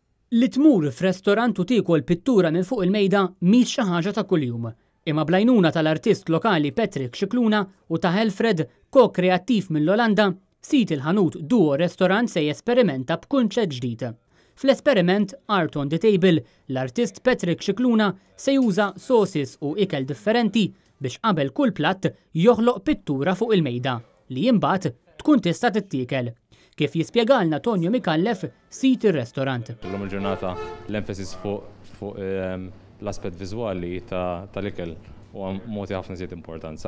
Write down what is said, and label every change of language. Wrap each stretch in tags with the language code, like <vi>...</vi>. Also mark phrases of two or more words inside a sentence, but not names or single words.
<mt>Li tmur f'restorant u tiekol pittura minn fuq il-mejda mhix xi ħaġa ta' kuljum. Imma blajnuna tal-artist lokali Patrick Scicluna u ta' Helfred, ko-kreattiv mill-Olanda, sit il-ħanut Duo Restaurant se jesperimenta b'kunċett ġdid. Fl-esperiment Art on the Table, l-artist Patrick Scicluna se juża sosis u ikel differenti biex qabel kull platt joħloq pittura fuq il-mejda li jimbagħad tkun tista' tittiekel. Kif jispjegalna Tonio Mikallef, sit ir-restorant. L-lum il-ġurnata l-emphasis fuq l-aspett viżwali tal-ikel u moti ħafna żied importanza.</mt>